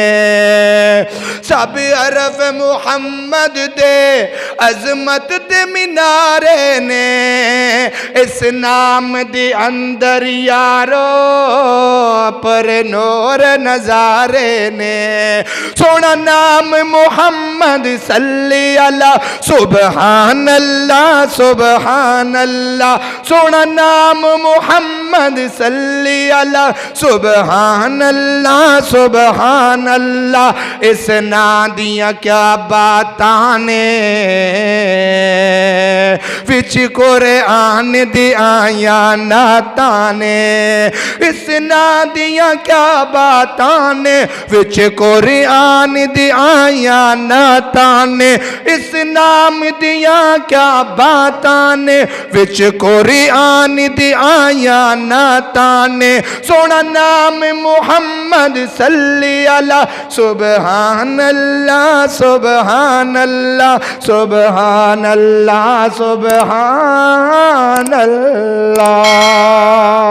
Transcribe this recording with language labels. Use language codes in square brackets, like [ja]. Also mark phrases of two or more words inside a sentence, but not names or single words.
[pa] سب حرف محمد دے عظمت دے مینارے نے. اس نام دے اندر یارو پر نور نظارے نے. سوہنا نام محمد [ar] صلی علی سبحان الله سبحان الله. [pa] سوہنا نام محمد [ar] صلی علی سبحان الله سبحان الله. [pa] اس نا دیاں کیا باتاں نے وچ قرآن دی آیاں نعتاں نے. اس نا دیاں کیا باتاں نے وچ قرآن دی آیاں نعتاں نے. اس نام دیاں کیا باتاں نے وچ قرآن دی آیاں نعتاں نے. سوہنا نام محمد [ar] صلی علی سبحان الله سبحان الله سبحان الله سبحان الله.